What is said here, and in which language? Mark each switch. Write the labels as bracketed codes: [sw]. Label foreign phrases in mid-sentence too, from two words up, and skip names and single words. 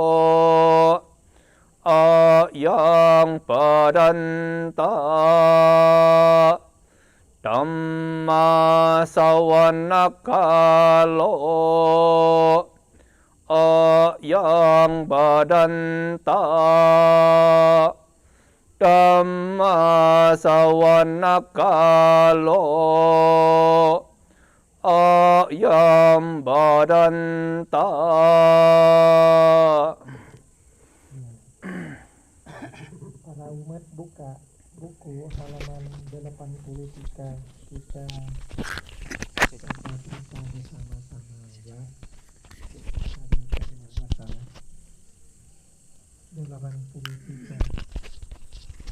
[pi] ayang padanta Dhamma sawana kalo ayang badanta Dhamma sawana kalo ayam badanta. [id] Para umat buka buku halaman 83 kita bersama-sama ya. Hari ke-15 83.